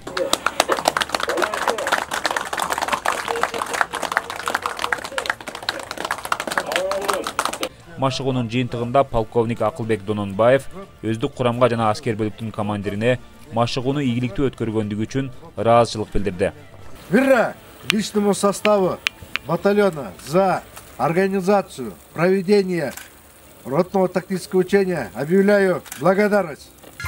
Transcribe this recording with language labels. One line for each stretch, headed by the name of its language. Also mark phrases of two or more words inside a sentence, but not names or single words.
Kyrgyz: Машыгуунун жыйынтыгында полковник Акылбек Дононбаев өздүк курамга жана аскер бөлүктүн командирине машыгууну ийгиликтүү өткөргөндүгү үчүн ыраазычылык билдирди.
Russian: Ура! Личному составу батальона за организацию проведения ротного тактического учения объявляю благодарность.